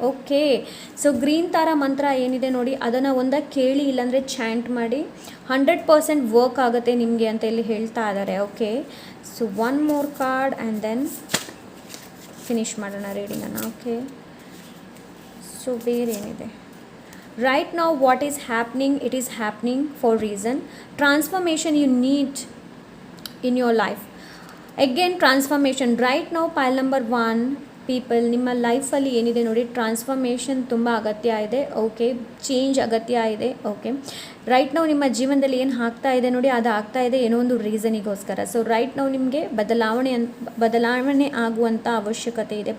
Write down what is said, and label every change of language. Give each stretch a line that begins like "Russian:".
Kannada: Okay, so green ತಾರಾ ಮಂತ್ರ ಏನಿದೆ ನೋಡಿ ಅದನ್ನು ಒಂದಾಗಿ ಕೇಳಿ, ಇಲ್ಲಾಂದರೆ ಚಾಂಟ್ ಮಾಡಿ. 100% ವರ್ಕ್ ಆಗುತ್ತೆ ನಿಮಗೆ ಅಂತ ಇಲ್ಲಿ ಹೇಳ್ತಾ ಇದ್ದಾರೆ. Okay, so
English: 1 more card and then finish
Kannada: ಮಾಡೋಣ ರೀಡಿಂಗನ್ನು. ಓಕೆ, ಸೊ ಬೇರೆ ಏನಿದೆ?
English: Right now what is happening, it is happening for reason. Transformation you need in your life. Again transformation. Right now pile number 1 people,
Kannada: ನಿಮ್ಮ ಲೈಫಲ್ಲಿ ಏನಿದೆ ನೋಡಿ transformation ತುಂಬ ಅಗತ್ಯ ಇದೆ. ಓಕೆ, ಚೇಂಜ್ ಅಗತ್ಯ ಇದೆ. ಓಕೆ, ರೈಟ್ ನಾವು ನಿಮ್ಮ ಜೀವನದಲ್ಲಿ ಏನು ಆಗ್ತಾ ಇದೆ ನೋಡಿ ಅದು ಆಗ್ತಾ ಇದೆ ಏನೋ ಒಂದು ರೀಸನಿಗೋಸ್ಕರ. ಸೊ ರೈಟ್ ನಾವು ನಿಮಗೆ ಬದಲಾವಣೆ ಆಗುವಂಥ ಅವಶ್ಯಕತೆ ಇದೆ.